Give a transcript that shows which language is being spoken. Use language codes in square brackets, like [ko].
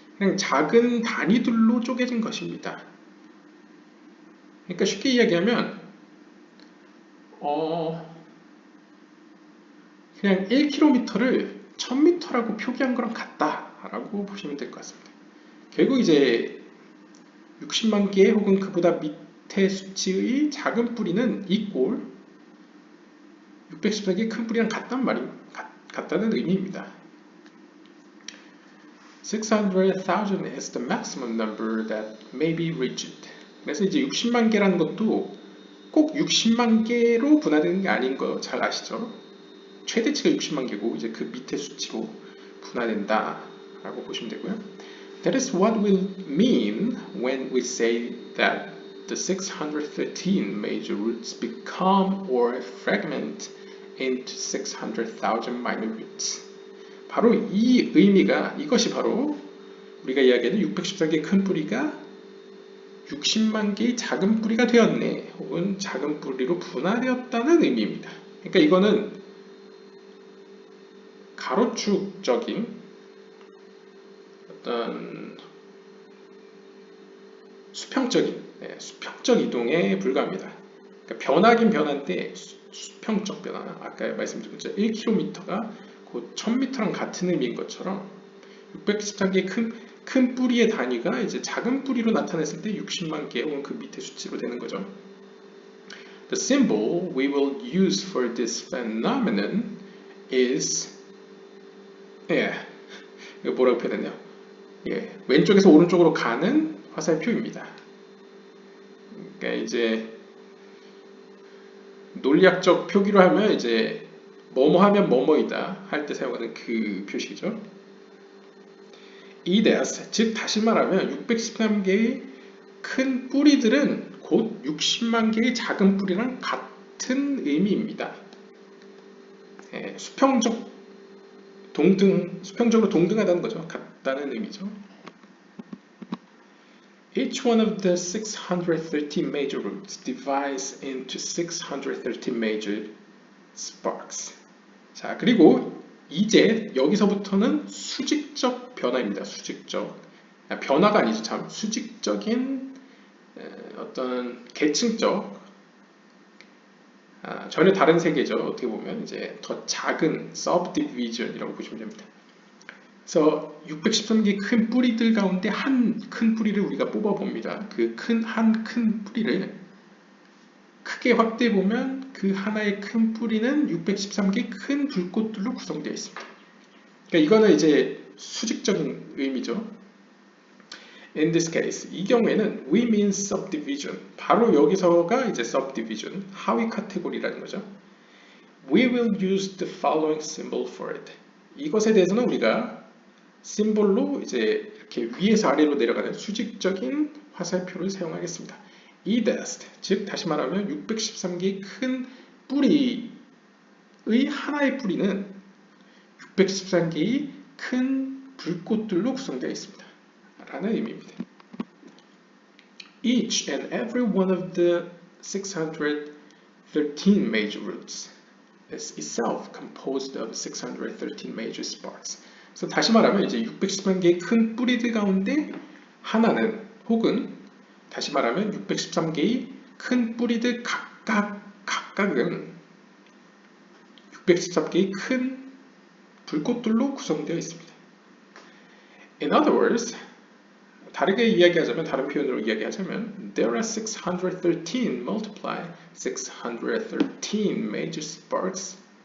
[ko] 그냥 작은 단위들로 쪼개진 것입니다. 그러니까 쉽게 이야기하면 그냥 1km를 1000m라고 표기한 거랑 같다라고 보시면 될 것 같습니다. 결국 이제 60만 개 혹은 그보다 밑에 수치의 작은 뿌리는 equal 614개 큰 뿌리랑 같다는 의미입니다. [en] 600,000 is the maximum number that may be reached. [ko] 그래서 이제 60만 개라는 것도 꼭 60만 개로 분할되는 게 아닌 거 잘 아시죠? 최대치가 60만 개고 이제 그 밑에 수치로 분할된다 라고 보시면 되고요. [en] That is what we mean when we say that the 613 major roots become or fragment into 600,000 minor roots. [ko] 바로 이 의미가 이것이 바로 우리가 이야기하는 614개의 큰 뿌리가 60만 개의 작은 뿌리가 되었네 혹은 작은 뿌리로 분할되었다는 의미입니다. 그러니까 이거는 가로축적인 어떤 수평적 이동에 불과합니다. 그러니까 변하긴 변한데 수평적 변화, 아까 말씀드린 것처럼 1km가 곧 1000m랑 같은 의미인 것처럼 614개의 큰 뿌리의 단위가 이제 작은 뿌리로 나타냈을 때 60만 개 혹은 그 밑에 수치로 되는 거죠. [en] The symbol we will use for this phenomenon is [ko] 이거 뭐라고 표현했네요. 왼쪽에서 오른쪽으로 가는 화살표입니다. 그러니까 이제 논리학적 표기로 하면 이제 뭐뭐 하면 뭐뭐이다 할 때 사용하는 그 표식이죠. 이데스, 즉 다시 말하면 613개의 큰 뿌리들은 곧 60만 개의 작은 뿌리랑 같은 의미입니다. 수평적으로 동등하다는 거죠. 같다는 의미죠. [en] Each one of the 613 major roots divides into 613 major sparks. [ko] 자, 그리고 이제 여기서부터는 수직적 변화입니다. 수직적. 변화가 아니죠. 참 수직적인 어떤 계층적 전혀 다른 세계죠. 어떻게 보면 이제 더 작은 subdivision이라고 보시면 됩니다. 그래서 613개 큰 뿌리들 가운데 한 큰 뿌리를 우리가 뽑아 봅니다. 그 한 큰 뿌리를 크게 확대해 보면 그 하나의 큰 뿌리는 613개 큰 불꽃들로 구성되어 있습니다. 그러니까 이거는 이제 수직적인 의미죠. [en] In this case, [ko] 이 경우에는 [en] we mean subdivision. [ko] 바로 여기서가 이제 subdivision, 하위 카테고리라는 거죠. [en] We will use the following symbol for it. [ko] 이것에 대해서는 우리가 심볼로 이제 이렇게 위에서 아래로 내려가는 수직적인 화살표를 사용하겠습니다. 이데스, 즉 다시 말하면 613개의 큰 뿌리의 하나의 뿌리는 613개의 큰 불꽃들로 구성되어 있습니다. 라는 의미입니다. [en] Each and every one of the 613 major roots is itself composed of 613 major sparks. [ko] 그래서 다시 말하면 이제 613개의 큰 뿌리들 가운데 하나는 혹은 다시 말하면 613개의 큰 뿌리들 각각은 613개의 큰 불꽃들로 구성되어 있습니다. [en] In other words, [ko] 다르게 이야기하자면, 다른 표현으로 이야기하자면 [en] There are 613 multiply 613 major sparks.